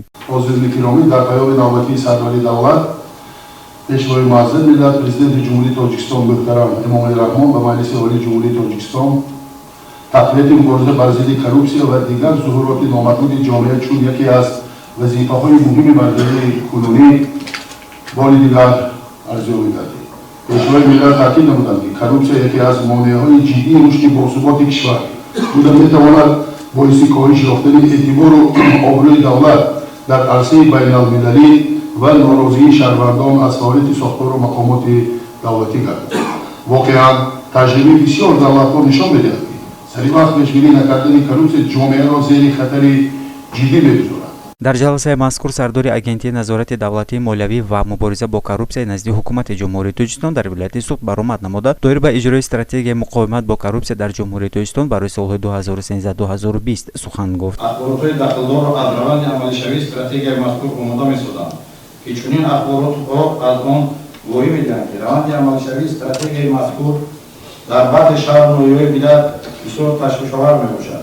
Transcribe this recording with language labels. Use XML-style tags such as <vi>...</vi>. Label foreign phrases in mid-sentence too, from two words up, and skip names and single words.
<tg>ҳозирини киромӣ дар паёми навбатии сарвари давлат пешвои маъзин миллат президенти ҷумҳурии тоҷикистон муҳтарам эмомалӣ раҳмон ба маҷлиси олии ҷумҳурии тоҷикистон тақвияти мубориза бар зидди коррупсия ва дигар зуҳуроти номатлуби ҷомеа чун яке аз вазифаҳои муҳими мардумии кунунӣ бори дигар арзёбӣ кардем. пешвои миллат таъкид намуданд ки коррупсия яке аз монеаҳои ҷиддии рушди босуботи кишвар буда метавонад боиси коҳиш ёфтани эътибору обрӯи давлат дар арсаи байналмилалӣ ва норозии шаҳрвандон аз фаъолияти сохтор ва мақомоти давлатӣ гардад. воқеан таҷрибаи бисёр давлатҳо нишон медиҳад ки сари вақт пешбинӣ накардани коррупсия ҷомеаро зери хатари ҷиддӣ мегузорад. дар ҷаласаи мазкур сардори агентияи назорати давлатии молиявӣ ва мубориза бо коррупсия назди ҳукумати ҷумҳурии тоҷикистон дар вилояти суд баромад намуда доир ба иҷрои стратегияи муқовимат бо коррупсия дар ҷумҳурии тоҷикистон барои солҳои 2013-2020 сухан гуфт. ахборотҳои дахлдорро аз раванди амалишавии стратегияи мазкур омода месозанд ки чунин ахборотҳо аз он воҳӣ медиҳанд ки раванди амалишавии стратегияи мазкур дар баъзе шаҳру ноҳияҳои миллат бисёр ташвишовар мебошад.</tg>